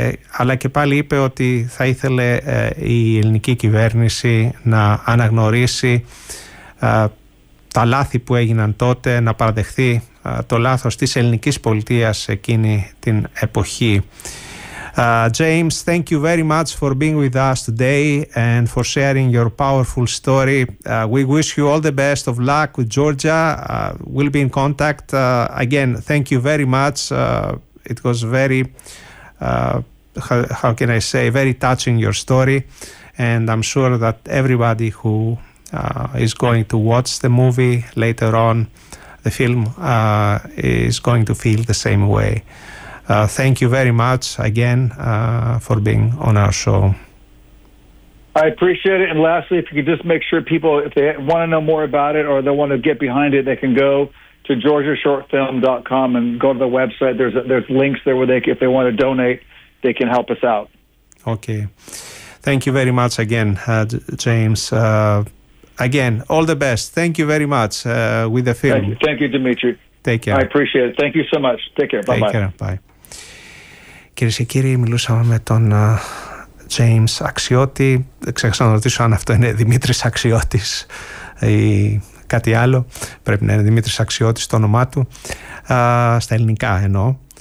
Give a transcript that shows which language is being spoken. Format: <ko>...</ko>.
<el>Αλλά και πάλι είπε ότι θα ήθελε η ελληνική κυβέρνηση να αναγνωρίσει τα λάθη που έγιναν τότε, να παραδεχθεί το λάθος της ελληνικής πολιτείας εκείνη την εποχή.</el> <en>James, thank you very much for being with us today and for sharing your powerful story. We wish you all the best of luck with Georgia. We'll be in contact. Again, thank you very much. It was very, how can I say, very touching your story. And I'm sure that everybody who is going to watch the movie later on, the film, is going to feel the same way. Thank you very much again for being on our show. I appreciate it. And lastly, if you could just make sure people, if they want to know more about it or they want to get behind it, they can go to georgiashortfilm.com and go to the website. There's links there where they, if they want to donate, they can help us out. Okay. Thank you very much again, James. Again, all the best. Thank you very much with the film. Thank you, Dimitri. Take care. I appreciate it. Thank you so much. Take care. Bye-bye. Take care. Bye.</en> <el>Κυρίες και κύριοι, μιλούσαμε με τον James Αξιώτη. Ξέχασα να ρωτήσω αν αυτό είναι Δημήτρης Αξιώτης ή κάτι άλλο. Πρέπει να είναι Δημήτρης Αξιώτης το όνομά του. Στα ελληνικά εννοώ.</el>